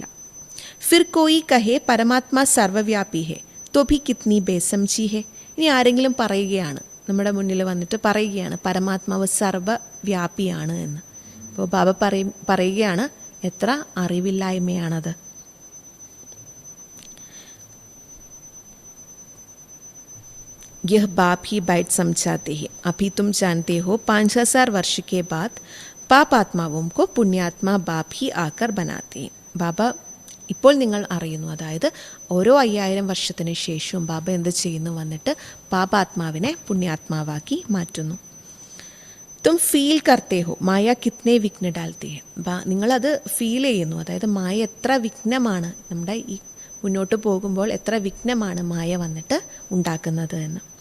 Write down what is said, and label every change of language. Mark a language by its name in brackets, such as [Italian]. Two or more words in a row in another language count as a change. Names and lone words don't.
[Hindi] फिर कोई कहे परमात्मा सर्वव्यापी है तो भी कितनी बेसमझी है. [Malayalam] ഇനി ആരെങ്കിലും പറയുകയാണ്, നമ്മുടെ മുന്നിൽ വന്നിട്ട് പറയുകയാണ് പരമാത്മാവ് സർവവ്യാപിയാണ് എന്ന്. അപ്പോൾ ബാബ പറയുകയാണ് എത്ര അറിവില്ലായ്മയാണത്. [Hindi] यह बाप ही बैठ समझाते हैं. अभी तुम जानते हो 5000 वर्ष के बाद पाप आत्माओं को पुण्यात्मा बाप ही आकर बनाते हैं. [Malayalam] ബാബ ഇപ്പോൾ നിങ്ങൾ അറിയുന്നു, അതായത് ഓരോ 5000 വർഷത്തിന് ശേഷവും ബാബ എന്ത് ചെയ്യുന്നു, വന്നിട്ട് പാപാത്മാവിനെ പുണ്യാത്മാവാക്കി മാറ്റുന്നു. [Hindi] तुम फील करते हो माया कितने विघ्न डालते हैं. [Malayalam] നിങ്ങളത് ഫീൽ ചെയ്യുന്നു, അതായത് മായ എത്ര വിഘ്നമാണ്, നമ്മുടെ ഈ മുന്നോട്ട് പോകുമ്പോൾ എത്ര വിഘ്നമാണ് മായ വന്നിട്ട് ഉണ്ടാക്കുന്നത് എന്ന്.